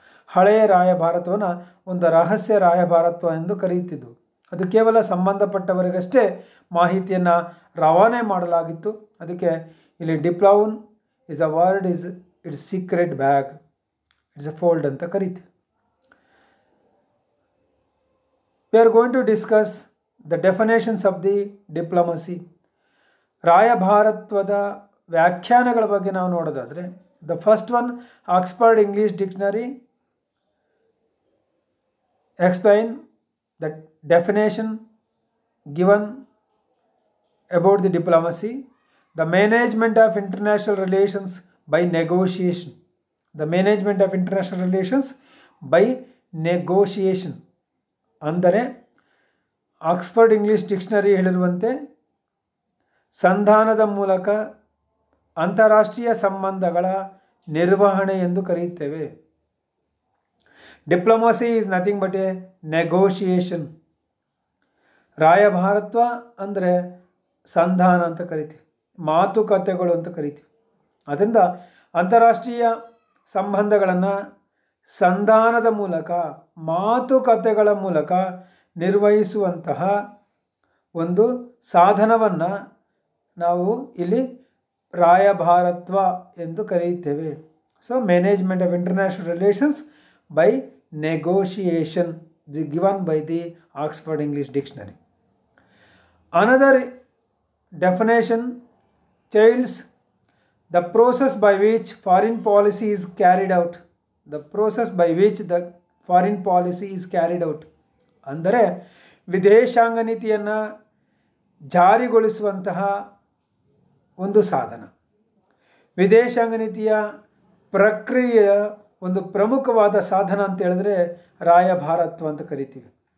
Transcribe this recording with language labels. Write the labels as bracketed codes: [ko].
[kn] ಹಳೆಯ ರಾಯಭಾರತ್ವವನ್ನು ಒಂದು ರಹಸ್ಯ ರಾಯಭಾರತ್ವ ಎಂದು ಕರೆಯುತ್ತಿದ್ದು. ಅದು ಕೇವಲ ಸಂಬಂಧಪಟ್ಟವರಿಗಷ್ಟೇ ಮಾಹಿತಿಯನ್ನು ರವಾನೆ ಮಾಡಲಾಗಿತ್ತು. ಅದಕ್ಕೆ ಇಲ್ಲಿ [en] ಡಿಪ್ಲೋನ್ is a word is it's secret bag, it's a fold [kn] ಅಂತ ಕರೀತೀವಿ. [en] We are going to discuss the definitions of the diplomacy. [kn] ರಾಯಭಾರತ್ವದ ವ್ಯಾಖ್ಯಾನಗಳ ಬಗ್ಗೆ ನಾವು ನೋಡೋದಾದರೆ, [en] The first one, Oxford English dictionary explain the definition given about the diplomacy: the management of international relations by negotiation. The management of international relations by negotiation [kn] ಅಂದರೆ Oxford English dictionary ಹೇಳಿರುವಂತೆ ಸಂಧಾನದ ಮೂಲಕ ಅಂತಾರಾಷ್ಟ್ರೀಯ ಸಂಬಂಧಗಳ ನಿರ್ವಹಣೆ ಎಂದು ಕರೆಯುತ್ತೇವೆ. [en] Diplomacy is nothing but a negotiation. [kn] ರಾಯಭಾರತ್ವ ಅಂದರೆ ಸಂಧಾನ ಅಂತ ಕರಿತೀವಿ, ಮಾತುಕತೆಗಳು ಅಂತ ಕರಿತೀವಿ. ಅದರಿಂದ ಅಂತಾರಾಷ್ಟ್ರೀಯ ಸಂಬಂಧಗಳನ್ನು ಸಂಧಾನದ ಮೂಲಕ, ಮಾತುಕತೆಗಳ ಮೂಲಕ ನಿರ್ವಹಿಸುವಂತಹ ಒಂದು ಸಾಧನವನ್ನು ನಾವು ಇಲ್ಲಿ ರಾಯಭಾರತ್ವ ಎಂದು ಕರೆಯುತ್ತೇವೆ. [en] So management of international relations by negotiation given by the Oxford English dictionary. Another definition tells the process by which foreign policy is carried out. The process by which the foreign policy is carried out. [kn] ಅಂದರೆ ವಿದೇಶಾಂಗ ನೀತಿಯನ್ನು ಜಾರಿಗೊಳಿಸುವಂತಹ ಒಂದು ಸಾಧನ. ವಿದೇಶಾಂಗ ನೀತಿಯ ಪ್ರಕ್ರಿಯೆಯ ಒಂದು ಪ್ರಮುಖವಾದ ಸಾಧನ ಅಂತ ಹೇಳಿದ್ರೆ ರಾಯಭಾರತ್ವ ಅಂತ ಕರಿತೀವಿ.